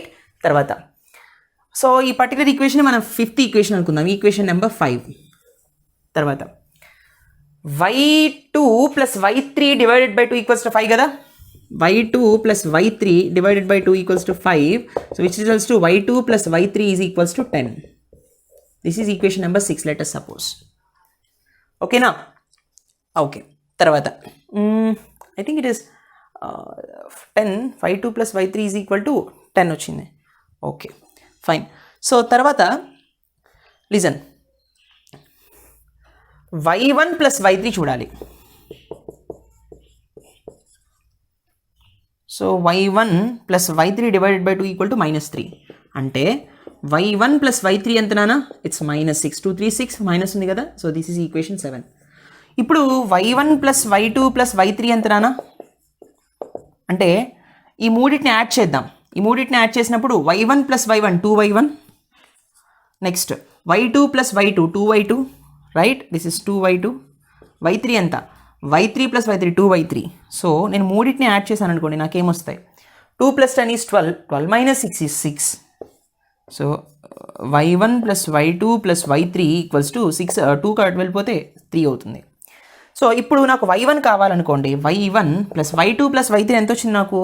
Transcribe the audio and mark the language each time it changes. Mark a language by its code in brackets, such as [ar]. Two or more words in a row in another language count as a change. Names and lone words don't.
[en] తర్వాత so ఈ particular equation మనం 5th equation అనుకుందాం, equation number 5. [te] తర్వాత y2 + y3 [en] divided by [te] 2 = 5 కదా. [en] y2 + y3 divided by 2 = 5. so which results to y2 + y3 = 10. this is equation number 6 let us suppose. ఓకేనా? okay, తర్వాత I think it is 10. y2 + y3 = 10 వచ్చింది. okay, fine. so తర్వాత listen, [te] y1 + y3 చూడాలి. [en] so y1 + y3 divided by 2 = -3. [te] అంటే y1 + y3 ఎంత నాన్న? ఇట్స్ -6. 2 3 6 మైనస్ ఉంది కదా. [en] so this is equation 7. [te] ఇప్పుడు y1 + y2 + y3 ఎంత నాన్న? అంటే ఈ మూడింటిని యాడ్ చేద్దాం. ఈ మూడింటిని యాడ్ చేసినప్పుడు y1 + y1 2y1, నెక్స్ట్ y2 + y2 2y2. [en] right? this is 2y2. [te] y3 ఎంత? y3 + y3 2y3. సో నేను మూడింటిని యాడ్ చేశాను అనుకోండి, నాకేమొస్తాయి? [en] 2 + 10 is 12. 12 - 6 is 6. so y1 + y2 + y3 = 6. [te] 2 అటు వెళ్ళిపోతే 3 అవుతుంది. సో ఇప్పుడు నాకు y1 కావాలనుకోండి, y1 + y2 + y3 ఎంత వచ్చింది నాకు?